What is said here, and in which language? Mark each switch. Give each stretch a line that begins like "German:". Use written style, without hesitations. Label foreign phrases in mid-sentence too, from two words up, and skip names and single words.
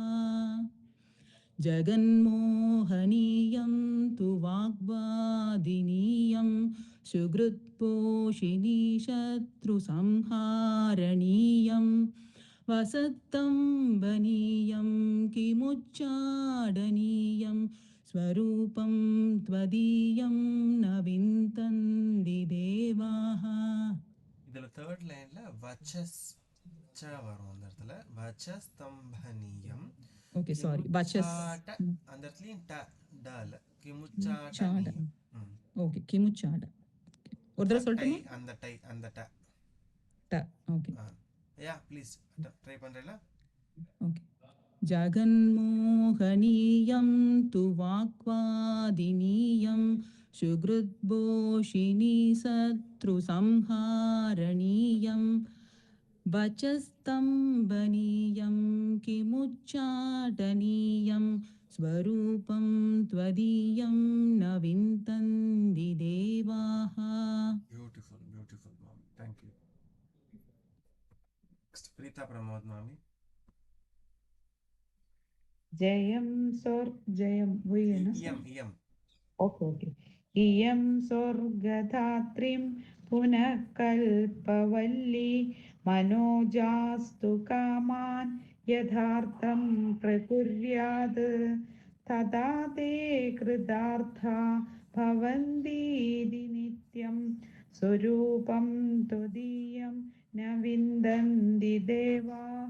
Sanskrit: जगन्मोहनीयं तु वाग्वादिनीयं सुहृद्घोषिणी शत्रुसंहारणीयं वसत्तम्भनीयं किमुच्चाडनीयं स्वरूपं त्वदीयं न विन्दन्ति देवाः.
Tamil: இதுல
English: third lineல
Tamil: வச்சஸ் ச வரும், அந்த இடத்துல வச்சஸ்தம்பனீயம்.
English: okay, sorry, வச்சஸ்
Tamil: அந்த இடத்துலயும் ட டல கிமுச்சாட. ஓகே, கிமுச்சாட ஒரு தடவை சொல்லட்டுமா? அந்த ட ட. ஓகே,
English: ya please try
Tamil: பண்றேல. ஓகே.
Sanskrit: जगन्मोहनीयं तु वाक्वादिनीयं सुहृद्घोषिणी शत्रुसंहारणीयं वचस्तम्भनीयं किमुच्चाटनीयं स्वरूपं त्वदीयं न विन्दन्ति देवाः.
English: Beautiful, beautiful, mom. Thank you. Next, Preeta Pramod, mami.
Sanskrit: जयं जयं इयं ओके इयं स्वर्गधात्रीं पुनः कल्पवल्ली मनोजास्तु कामान् यथार्थं प्रकुर्यात् तदा ते कृतार्था भवन्तीति नित्यं स्वरूपं त्वदीयं न विन्दन्ति देवाः.